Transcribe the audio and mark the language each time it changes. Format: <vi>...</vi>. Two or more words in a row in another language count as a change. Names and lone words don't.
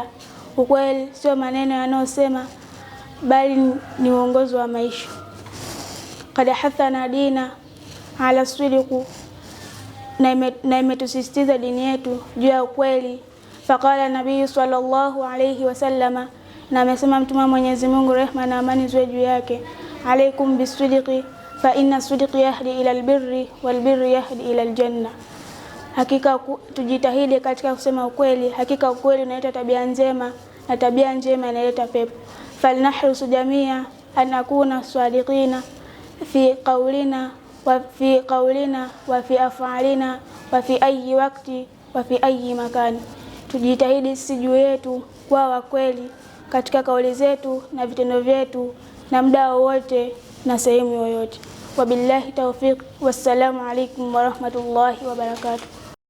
<sw>Ukweli sio maneno yanayosema, bali ni uongozi wa maisha.</sw> <ar>قد حثنا ديننا على الصدق,</ar> <sw>na imetusisitiza dini yetu juu ya ukweli.</sw> <ar>فقال النبي صلى الله عليه وسلم,</ar> <sw>na amesema Mtume Mwenyezi Mungu, rehma na amani ziwe juu yake,</sw> <ar>عليكم بالصدق فإن الصدق يهدي إلى البر والبر يهدي إلى الجنة.</ar> <sw>Hakika tujitahidi katika kusema ukweli. Hakika ukweli unaleta tabia njema na tabia njema inaleta pepo.</sw> <ar>فلنحرص جميعا أن نكون صادقين في قولنا وفي أفعالنا وفي أي وقت وفي أي مكان.</ar> <sw>Tujitahidi sisi juu yetu kuwa wakweli katika kauli zetu na vitendo vyetu na muda wote na sehemu yoyote.</sw> <ar>وبالله التوفيق. والسلام عليكم ورحمة الله وبركاته.</ar>